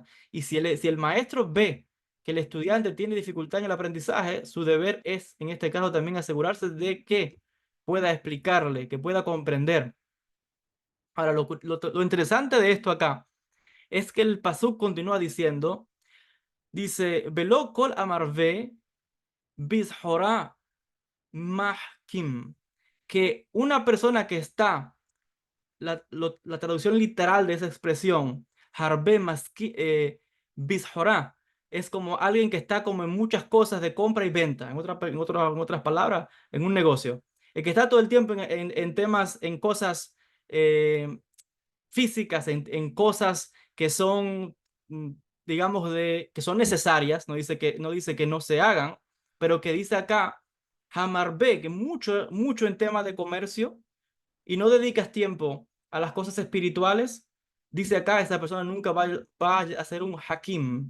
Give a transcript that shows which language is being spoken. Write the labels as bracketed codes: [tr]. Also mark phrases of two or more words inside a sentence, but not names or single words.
[es] Y si el maestro ve que el estudiante tiene dificultad en el aprendizaje, su deber es, en este caso, también asegurarse de que pueda explicarle, que pueda comprender. Ahora, lo interesante de esto acá es que el pasuk continúa diciendo, dice, [he] ולא כל המרבה בסחורה מחכים, [es] que una persona que está, la traducción literal de esa expresión, [he] הרבה בסחורה, [es] es como alguien que está como en muchas cosas de compra y venta, en otras palabras, en un negocio. El que está todo el tiempo en temas, en cosas eh, físicas, en cosas que son, mm, digamos, que son necesarias, no dice que no se hagan, pero que dice acá, Hamarbe, que mucho, mucho en temas de comercio y no dedicas tiempo a las cosas espirituales, Dice acá, esa persona nunca va a ser un hakim.